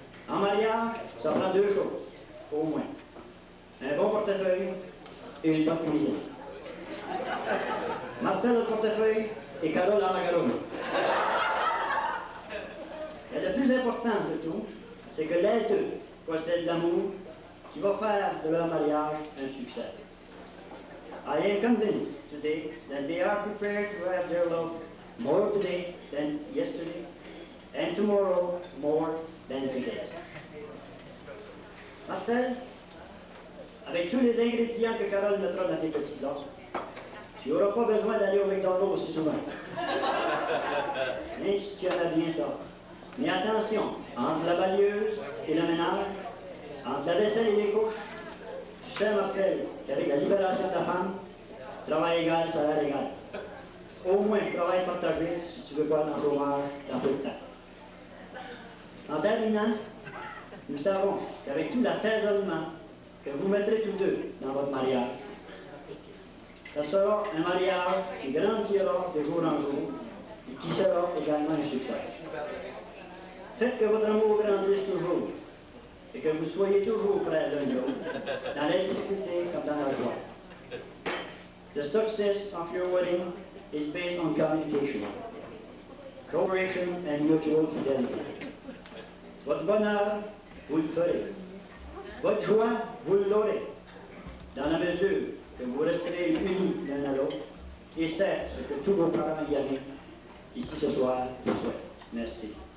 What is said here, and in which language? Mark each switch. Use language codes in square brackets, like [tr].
[fr] En mariage, ça prend 2 choses, au moins. Un bon portefeuille et une bonne cuisine. Marcel au portefeuille et Carole en macaroni. Et le plus important de tout, c'est que les deux possèdent l'amour qui va faire de leur mariage un succès. [en] I am convinced today that they are prepared to have their love more today than yesterday, and tomorrow more than today. [fr] Marcel, avec tous les ingrédients que Carole mettra dans tes petits plats, tu n'auras pas besoin d'aller au McDonald's aussi souvent. Même si tu aimes bien ça. Mais attention, entre la balieuse et le ménage, entre la vaisselle et les couches, tu sais, Marcel, qu'avec la libération de la femme, travail égal, salaire égal. Au moins, travail partagé, si tu veux pas dans le chômage, dans peu de temps. En terminant, nous savons qu'avec tout l'assaisonnement que vous mettrez tous deux dans votre mariage, ce sera un mariage qui grandira de jour en jour et qui sera également un succès. Faites que votre amour grandisse toujours et que vous soyez toujours près l'un de l'autre, dans les difficultés comme dans la joie. [en] The success of your wedding is based on communication, cooperation and mutual fidelity. [fr] Votre bonheur, vous le ferez. Votre joie, vous l'aurez, dans la mesure que vous resterez unis l'un à l'autre, et c'est ce que tous vos parents y avaient ici ce soir vous souhaitent. Merci.